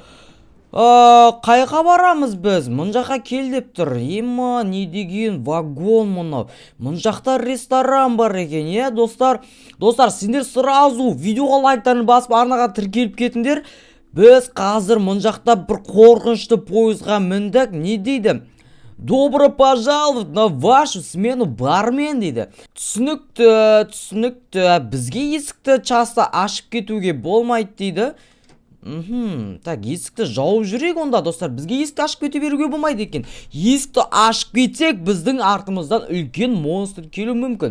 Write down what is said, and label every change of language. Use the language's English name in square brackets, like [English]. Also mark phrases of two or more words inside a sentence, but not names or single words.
[Kazakh] Қайға барамыз біз? Мұн жаққа кел деп тұр. Не деген вагон мынау. Мұн жақта ресторан бар екен, достар? Достар, сендер сразу видеоға лайктарын басып арнаға тіркеліп кетіңдер. Біз қазір мұн жақта бір қорқынышты пойызға міндік. Не дейді? [Russian] Добро пожаловать на вашу смену, бармен дейді. [Kazakh] Түсінікті. Бізге есікті часто ашып кетуге болмайды дейді. Так, есікті жауып жүрек онда, достар. Бізге есікті ашып кете беруге болмайды екен. Есікті ашып кетсек, біздің артымыздан үлкен монстр келу мүмкін.